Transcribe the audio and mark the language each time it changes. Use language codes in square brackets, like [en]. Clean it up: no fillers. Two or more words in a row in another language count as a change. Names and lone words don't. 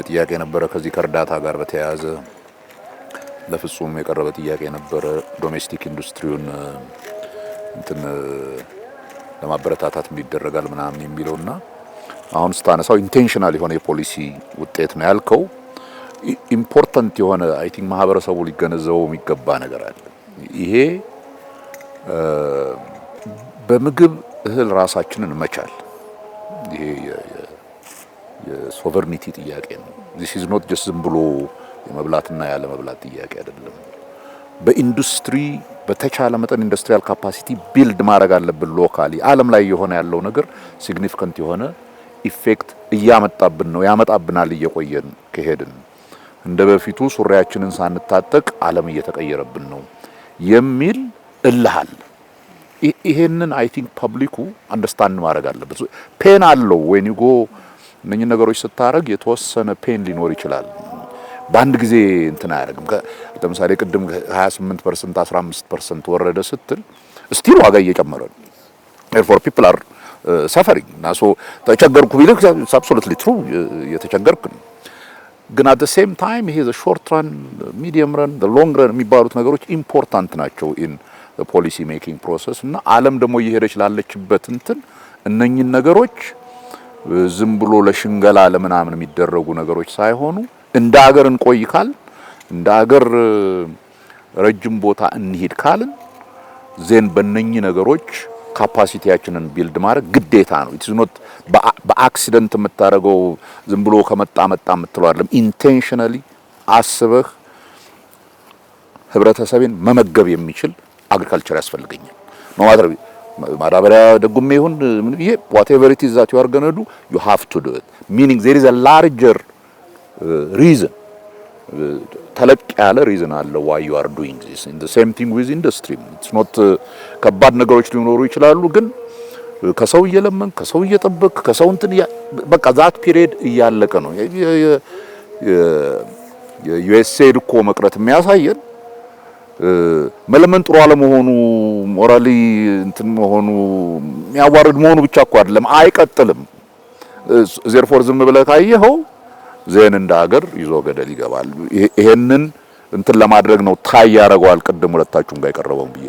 [am] ጥያቄ ነበረ ከዚህ ከእርዳታ ጋር በተያያዘ ለፍጹም የቀረበ ጥያቄ ነበረ። ዶሜስቲክ ኢንዱስትሪውን እንትን ለማበረታታት ይደረጋል ምናምን የሚለውና አሁን ስታነሳው ኢንቴንሽናል የሆነ የፖሊሲ ውጤት ነው ያልከው። ኢምፖርታንት የሆነ [en] I think [am] ማህበረሰቡ ሊገነዘበው የሚገባ ነገር አለ። ይሄ በምግብ እህል ራሳችንን መቻል ይሄ የሶቨርኒቲ ጥያቄ ነው። [en] this is not just [am] ዝም ብሎ የመብላትና ያለ መብላት ጥያቄ አይደለም። በኢንዱስትሪ በተቻለ መጠን [en] industrial capacity build [am] ማድረግ አለብን። ሎካሊ ዓለም ላይ የሆነ ያለው ነገር ሲግኒፊካንት የሆነ ኢፌክት እያመጣብን ነው፣ ያመጣብናል እየቆየን ከሄድን። እንደ በፊቱ ሱሪያችንን ሳንታጠቅ ዓለም እየተቀየረብን ነው የሚል እልሃል። ይሄንን [en] I think [am] ፐብሊኩ አንደርስታንድ ማድረግ አለበት። ፔን አለው ወይ ኒጎ እነኚህ ነገሮች ስታረግ የተወሰነ ፔን ሊኖር ይችላል። በአንድ ጊዜ እንትን አያደርግም። ለምሳሌ ቅድም 28% 15% ወረደ ስትል ስቲል ዋጋ እየጨመረ ነው። [en] therefore people are suffering [am] እና ተቸገርኩ ቢልክ [en] absolutely true [am] የተቸገርክ ነው። ግን [en] at the same time ይሄ the short run medium run the long run [am] የሚባሉት ነገሮች [en] ኢምፖርታንት [am] ናቸው [en] in the policy making process [am] እና ዓለም ደግሞ እየሄደች ላለችበት እንትን እነኚህን ነገሮች ዝም ብሎ ለሽንገላ ለምናምን የሚደረጉ ነገሮች ሳይሆኑ እንደ ሀገር እንቆይ ካል እንደ ሀገር ረጅም ቦታ እንሂድ ካልን ዜን በእነኚህ ነገሮች ካፓሲቲያችንን ቢልድ ማድረግ ግዴታ ነው። [en] it's not [am] በአክሲደንት የምታደርገው ዝም ብሎ ከመጣ የምትለው አይደለም። ኢንቴንሽናሊ አስበህ ህብረተሰብን መመገብ የሚችል አግሪካልቸር ያስፈልገኛል ነው ማድረግ ማዳበሪያ ደጉም ይሁን ምን ይሄ [en] whatever it is that you are going to do you have to do it meaning there is a larger reason [am] ተለቅ ያለ ሪዝን አለ [en] why you are doing this in the same thing with industry it's not [am] ከባድ ነገሮች ሊኖሩ ይችላሉ ግን ከሰው እየለመን ከሰው እየጠበቅ ከሰው እንትን በቃ [en] that period [am] እያለቀ ነው የዩኤስኤድ እኮ መቅረት የሚያሳየን መለመን ጥሩ አለመሆኑ ሞራሊ እንትን መሆኑ የሚያዋርድ መሆኑ ብቻ እኮ አይደለም አይቀጥልም therefore ዝም ብለህ ካየኸው ዜን እንደ ሀገር ይዞ ገደል ይገባል ይሄንን እንትን ለማድረግ ነው ታይ ያረጋዋል ቅድም ሁለታችሁም ጋር የቀረበው ብዬ